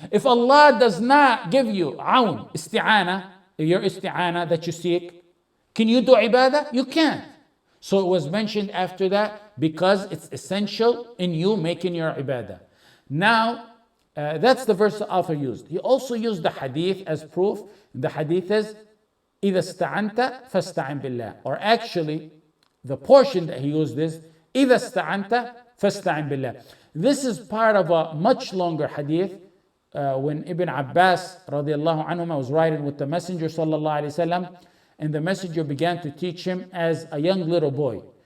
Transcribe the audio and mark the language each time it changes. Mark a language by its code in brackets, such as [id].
[en] If Allah does not give you awn, isti'anah, your isti'anah that you seek, can you do ibadah? You can't. So it was mentioned after that because it's essential in you making your ibadah. Now, that's the verse the author used. He also used the hadith as proof. The hadith is, [ar] إِذَا اسْتَعَنْتَ فَاسْتَعِنْ بِاللَّهِ. [en] Or actually, the portion that he used is, [ar] إِذَا اسْتَعَنْتَ فَاسْتَعِنْ بِاللَّهِ. [en] This is part of a much longer hadith. When Ibn Abbas radiallahu anhuma was riding with the Messenger sallallahu alayhi wasallam, and the Messenger began to teach him as a young little boy.